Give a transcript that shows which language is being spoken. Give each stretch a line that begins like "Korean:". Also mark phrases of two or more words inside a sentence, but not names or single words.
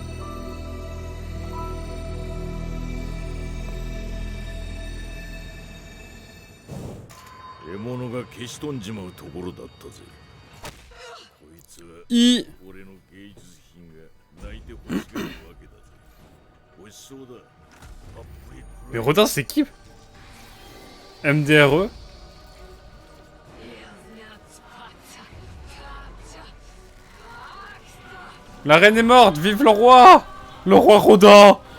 Japanese: 獲物が消し飛んじまうところだったぜ。こいつは俺の芸術品が泣いて欲しがるわけだぜ。
French: Mais Rodin, c'est qui? MDRE? La reine est morte! Vive le roi! Le roi Rodin!